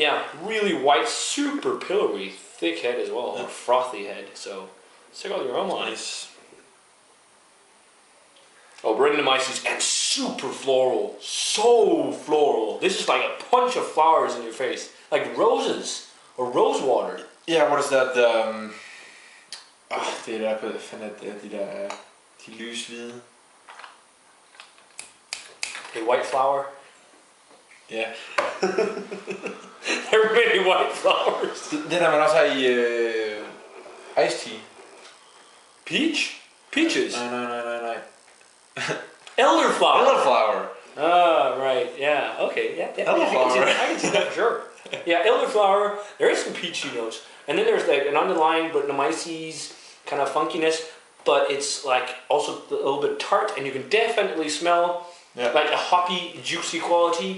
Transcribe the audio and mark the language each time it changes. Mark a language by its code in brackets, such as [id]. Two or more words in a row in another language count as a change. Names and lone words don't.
[en] Yeah, really white, super pillowy, thick head as well, or frothy head. So check out the aroma on it. Oh, Brettanomyces and super floral, so floral. This is like a punch of flowers in your face, like roses or rose water. Yeah, what is that? [da] Det der på de der de lyshvide. [en] A white flower. Yeah. There are many white flowers. [da] Det der man også har i [en] iced tea. Peach? Peaches? [da] Nej. [en] Elderflower. Elderflower. Ah, right. Yeah. Okay. Yeah. Elderflower. I can see that for sure. Yeah, elderflower. There is some peachy notes, and then there's like an underlying Brettanomyces kind of funkiness, but it's like also a little bit tart, and you can definitely smell like a hoppy, juicy quality.